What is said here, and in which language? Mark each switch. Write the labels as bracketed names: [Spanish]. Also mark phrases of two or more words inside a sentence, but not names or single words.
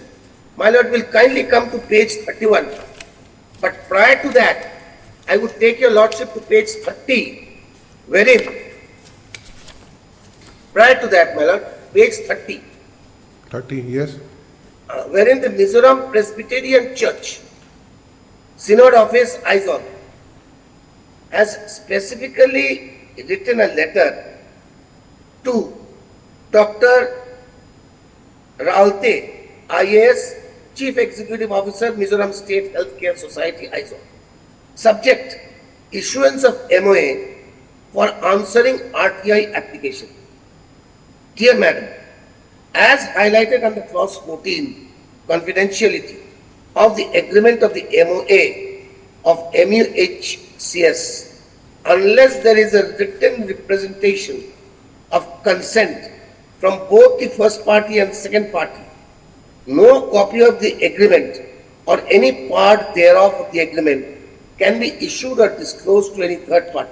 [English] My lord will kindly come to page 31. But prior to that, I would take your lordship to page 30, wherein, prior to that, my lord, page 30, 30, yes. wherein the Mizoram Presbyterian Church, Synod Office, Aizol, has specifically written a letter to Dr. Ralte, IAS, Chief Executive Officer, Mizoram State Healthcare Society, Aizol. Subject, issuance of MOA for answering RTI application. Dear Madam, as highlighted under clause 14, confidentiality of the agreement of the MOA of MUHCS, unless there is a written representation of consent from both the first party and second party, no copy of the agreement or any part thereof of the agreement can be issued or disclosed to any third party.